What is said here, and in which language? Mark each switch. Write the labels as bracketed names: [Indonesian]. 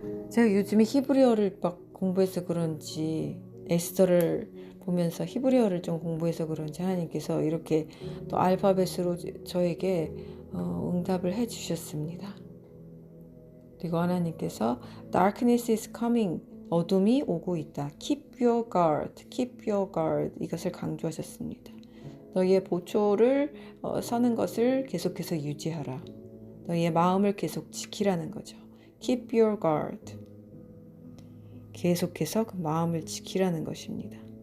[Korean] 제가 요즘에 히브리어를 막 공부해서 그런지 에스더를 보면서 히브리어를 좀 공부해서 그런지 하나님께서 이렇게 또 알파벳으로 저에게 응답을 해 주셨습니다. 그리고 하나님께서 [English] Darkness is coming. [Korean] 어둠이 오고 있다. [English] Keep your guard. Keep your guard. [Korean] 이것을 강조하셨습니다. 너희의 보초를 서는 것을 계속해서 유지하라. 너희의 마음을 계속 지키라는 거죠. [English] Keep your guard. [Korean] 계속해서 그 마음을 지키라는 것입니다.